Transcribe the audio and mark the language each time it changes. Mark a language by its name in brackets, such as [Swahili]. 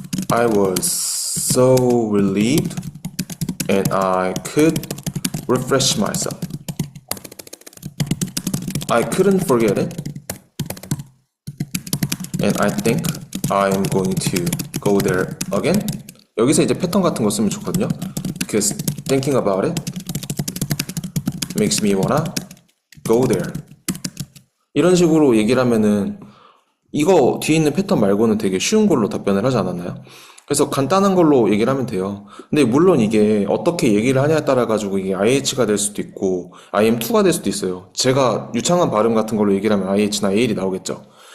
[English] I was so relieved and I could refresh myself. I couldn't forget it, and I think I'm going to go there again. [Korean] 여기서 이제 패턴 같은 거 쓰면 좋거든요. [English] Because thinking about it makes me wanna go there. [Korean] 이런 식으로 얘기를 하면은 이거 뒤에 있는 패턴 말고는 되게 쉬운 걸로 답변을 하지 않았나요? 그래서 간단한 걸로 얘기를 하면 돼요. 근데 물론 이게 어떻게 얘기를 하냐에 따라 가지고 이게 IH가 될 수도 있고 IM2가 될 수도 있어요. 제가 유창한 발음 같은 걸로 얘기를 하면 IH나 AL이 나오겠죠.